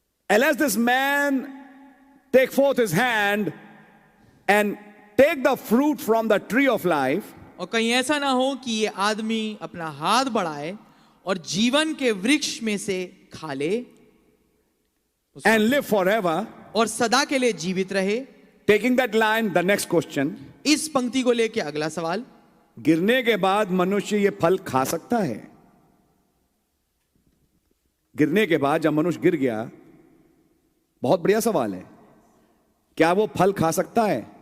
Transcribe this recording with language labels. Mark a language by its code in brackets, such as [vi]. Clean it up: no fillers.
[en] And as this man take forth his hand and take the fruit from the tree of life, [hi] और कहीं ऐसा ना हो कि ये आदमी अपना हाथ बढ़ाए और जीवन के वृक्ष में से खा ले [en] and live forever, [hi] और सदा के लिए जीवित रहे। [en] taking that line, the next question, [hi] इस पंक्ति को लेके अगला सवाल। गिरने के बाद मनुष्य ये फल खा सकता है? गिरने के बाद जब मनुष्य गिर गया, बहुत बढ़िया सवाल है, क्या वो फल खा सकता है?